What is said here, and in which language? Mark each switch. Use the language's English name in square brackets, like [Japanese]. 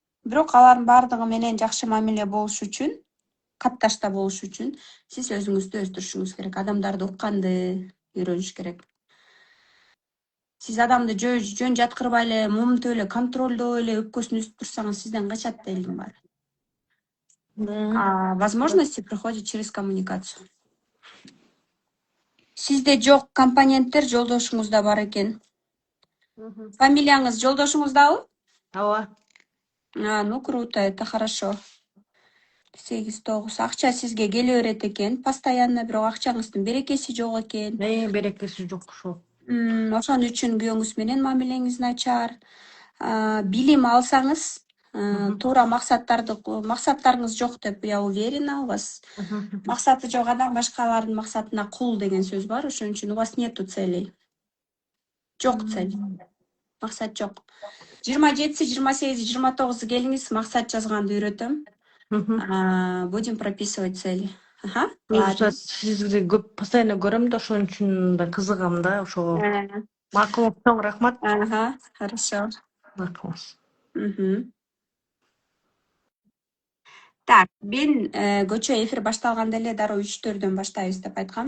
[Kyrgyz] Бирок алардын баардыгы менен жакшы мамиле болуш үчүн, катташта болуш үчүн сиз өзүңүздү өстүрүшүңүз керек, адамдарды укканды үйрөнүш керек. Сиз адамды жөн жаткырбай эле, мумтуп эле, контролдой эле өпкөсүн үзүп турсаңыз, сизден качат да элдин баары. [Russian] А возможности приходят через коммуникацию. [Kyrgyz] Сизде жок компоненттер жолдошуңузда бар экен. Фамилияңыз жолдошуңуздабы? Ооба. [Russian] Ну круто, это хорошо. 8-9. [Kyrgyz] Акча сизге келе берет экен, постоянно, бирок акчаңыздын берекеси жок экен. Берекеси жок ошол. Ошон үчүн күйөөңүз менен мамилеңиз начар. Билим алсаңыз, туура максаттарыңыз жок деп [Russian] я уверена, у вас [Kyrgyz] максаты жок адам башкалардын максатына кул деген сөз бар, ошон үчүн [Russian] у вас нету целей. [Kyrgyz] Жок цель. Максат жок. 27, 28, 29 келиңиз, максат жазганды үйрөтөм. [Russian] Будем прописывать цели. Ага, Просто ладно. [Kyrgyz] сизди көп постоянно көрөм да, ошон үчүн да кызыгам да, ошого. Макулуңуз чоң рахмат. [Russian] Ага, хорошо. [Kyrgyz] Макулуңуз. Мгм. Так, мен көчө эфир башталганда эле дароо 3-4дөн баштайбыз деп айткам.